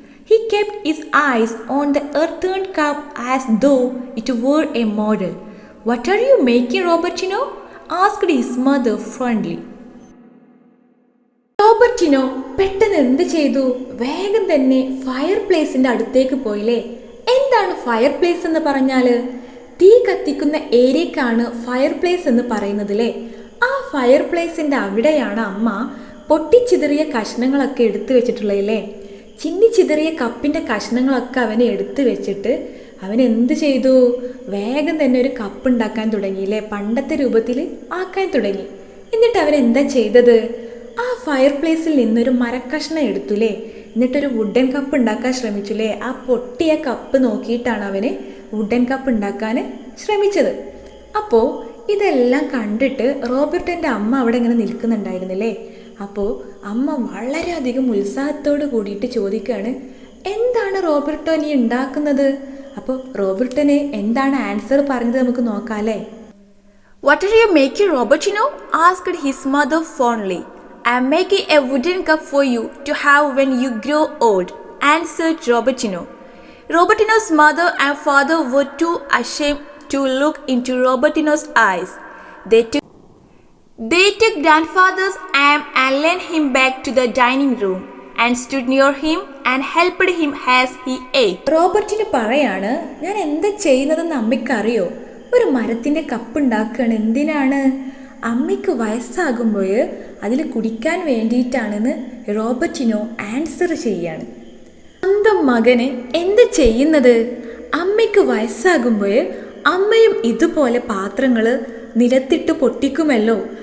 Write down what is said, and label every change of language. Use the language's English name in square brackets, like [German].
[English] He kept his eyes on the earthen cup as though it were a model. "What are you making, Robertino?" asked his mother fondly. [Malayalam] Robertino പെട്ടെന്ന് എന്ത് ചെയ്തു? വേഗം തന്നെ fire പ്ലേസിൻ്റെ അടുത്തേക്ക് പോയില്ലേ. എന്താണ് fire place എന്ന് പറഞ്ഞാൽ? തീ കത്തിക്കുന്ന ഏരിയക്കാണ് ഫയർ പ്ലേസ് എന്ന് പറയുന്നത് അല്ലേ. ആ ഫയർ പ്ലേസിൻ്റെ അവിടെയാണ് അമ്മ പൊട്ടിച്ചിതറിയ കഷ്ണങ്ങളൊക്കെ എടുത്തു വെച്ചിട്ടുള്ളതല്ലേ. ചിന്നി ചിതറിയ കപ്പിൻ്റെ കഷ്ണങ്ങളൊക്കെ അവനെ എടുത്തു വെച്ചിട്ട് അവൻ എന്ത് ചെയ്തു? വേഗം തന്നെ ഒരു കപ്പ് ഉണ്ടാക്കാൻ തുടങ്ങിയില്ലേ, പണ്ടത്തെ രൂപത്തിൽ ആക്കാൻ തുടങ്ങി. എന്നിട്ട് അവൻ എന്താ ചെയ്തത്? ആ ഫയർ പ്ലേസിൽ നിന്നൊരു മരക്കഷ്ണം എടുത്തുല്ലേ, എന്നിട്ടൊരു വുഡൻ കപ്പ് ഉണ്ടാക്കാൻ ശ്രമിച്ചുല്ലേ. ആ പൊട്ടിയ കപ്പ് നോക്കിയിട്ടാണ് അവന് വുഡൻ കപ്പ് ഉണ്ടാക്കാൻ ശ്രമിച്ചത്. അപ്പോൾ ഇതെല്ലാം കണ്ടിട്ട് റോബർട്ടിൻ്റെ അമ്മ അവിടെ ഇങ്ങനെ നിൽക്കുന്നുണ്ടായിരുന്നില്ലേ. അപ്പോൾ അമ്മ വളരെയധികം ഉത്സാഹത്തോട് കൂടിയിട്ട് ചോദിക്കുകയാണ്, എന്താണ് റോബർട്ടോ നീ ഉണ്ടാക്കുന്നത്? അപ്പോൾ റോബർട്ടിന് എന്താണ് ആൻസർ പറഞ്ഞത് നമുക്ക് നോക്കാം അല്ലേ. [English] What are you making, Robertino? Asked his mother fondly. I'm making a wooden cup for you to have when you grow old, answered Robertino. Robertino's mother and father were too ashamed to look into Robertino's eyes. They took grandfather's arm and led him back to the dining room and stood near him and helped him as he ate. [Malayalam] റോബർട്ടിന് പറയാണ്, ഞാൻ എന്താ ചെയ്യുന്നതെന്ന് അമ്മയ്ക്കറിയോ? ഒരു മരത്തിൻ്റെ cup ഉണ്ടാക്കുകയാണ്. എന്തിനാണ്? അമ്മയ്ക്ക് വയസ്സാകുമ്പോൾ അതിൽ കുടിക്കാൻ വേണ്ടിയിട്ടാണെന്ന് റോബർട്ടിനോ ആൻസർ ചെയ്യാണ്. സ്വന്തം മകന് എന്ത് ചെയ്യുന്നത്? അമ്മയ്ക്ക് വയസ്സാകുമ്പോൾ അമ്മയും ഇതുപോലെ പാത്രങ്ങൾ നിലത്തിട്ട് പൊട്ടിക്കുമല്ലോ.